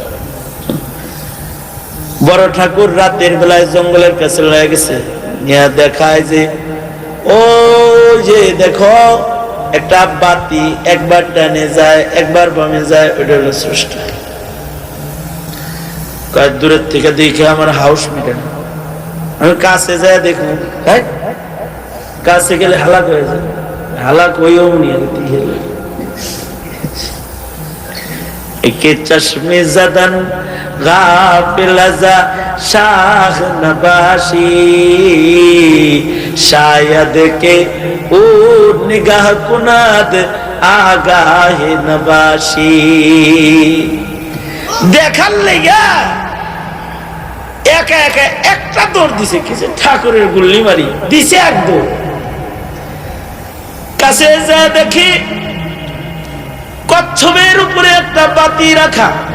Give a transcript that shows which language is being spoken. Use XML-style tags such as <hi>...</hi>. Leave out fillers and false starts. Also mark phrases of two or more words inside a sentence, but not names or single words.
<bn>বড় ঠাকুর রাতের বেলায় জঙ্গলের কাছে লয়ে গেছে, দেখায় যে ও যে দেখো একটা বাতি একবার ডানে যায় একবার বামে যায়, ওইটা হলো স্রষ্টা। কয়েক দূরের থেকে দেখে আমার হাউস মিটে না, আমি কাছে যায় দেখুন, কাছে গেলে হালাক হয়ে যায়, হালাক হইও নিয়ে</bn> <fa>که چشم زدن غافل زان شاه نباشی شاید که او نگاه کند آگاه نباشی.</fa> <bn>দেখার লেগা একা একা একটা দৌড় দিছে, কিছু ঠাকুরের গুল্লি মারি দিছে এক দৌড়। কাছে যা দেখি কচ্ছপের উপরে একটা বাতি রাখা।</bn>